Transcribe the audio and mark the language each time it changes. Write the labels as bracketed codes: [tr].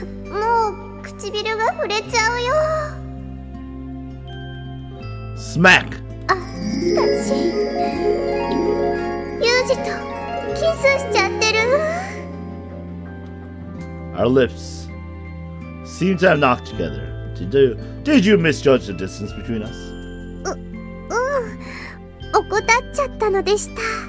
[ja] もう唇が触れちゃうよ。 [en] Smack! [ja] 私、ユージとキスしちゃってる。 [en] Our lips seem to have knocked together. Did you misjudge the distance between us? [ja] 怠っちゃったのでした。